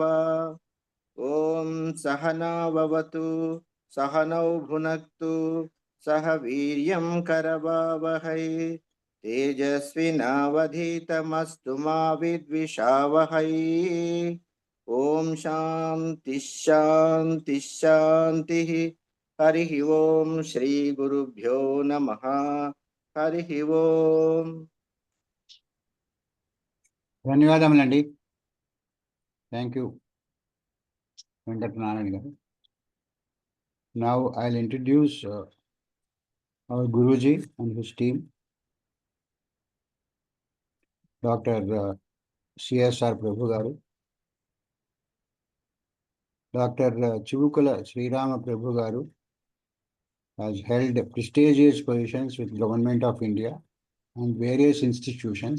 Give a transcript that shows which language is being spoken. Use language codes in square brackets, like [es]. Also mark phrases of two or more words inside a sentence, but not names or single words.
[sa] ओम सहना भवतु सहनौ भुनक्तु सह वीर्यं करवावहै तेजस्विनावधीतमस्तु मा विद्विषावहै। ओम शांति शांति शांतिः। हरिः ओम श्री गुरुभ्यो नमः। हरिः ओम। [te] ధన్యవాదములండి. [en] thank you [te] వెంకటనారాయణ గారు. [en] Now I'll introduce our Guruji and his team, Dr. CSR Prabhu garu, Dr. Chivukula Srirama Prabhu garu has held prestigious positions with Government of India and various institutions.